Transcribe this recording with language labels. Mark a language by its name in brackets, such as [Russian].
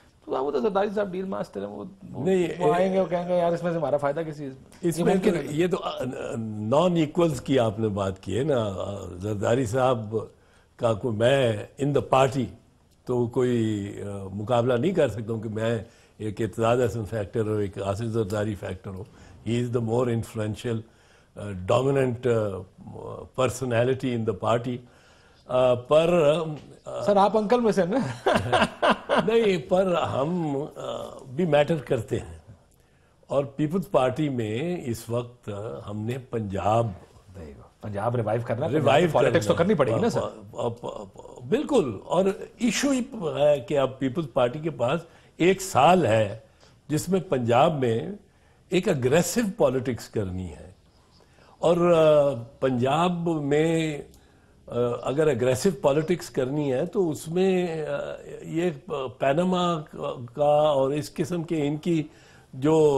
[Urdu] تو وہ تو زرداری صاحب ڈیل ماسٹر ہیں، وہ آئیں گے، وہ کہیں گے یار اس میں سے ہمارا فائدہ کسی اس میں. یہ تو نان ایکولز کی آپ نے بات کی ہے نا. زرداری صاحب کا کوئی، میں [English] in the party [Urdu] تو کوئی مقابلہ نہیں کر سکتا ہوں کہ میں ایک اعتزاز احسن فیکٹر اور ایک آصف زرداری فیکٹر ہوں. [English] He is the more influential dominant personality in the party. [Urdu] پر سر آپ انکل میں سے نا نہیں، پر ہم بھی میٹر کرتے ہیں، اور پیپلز پارٹی میں اس وقت ہم نے پنجاب ریوائیو کرنا ہے، پالیٹکس تو کرنی پڑے گی نا سر. بالکل. اور ایشو ہی ہے کہ اب پیپلز پارٹی کے پاس 1 سال ہے جس میں پنجاب میں ایک اگریسو پالیٹکس کرنی ہے، اور پنجاب میں اگر اگریسو پالیٹکس کرنی ہے تو اس میں یہ پیناما کا اور اس قسم کے ان کی جو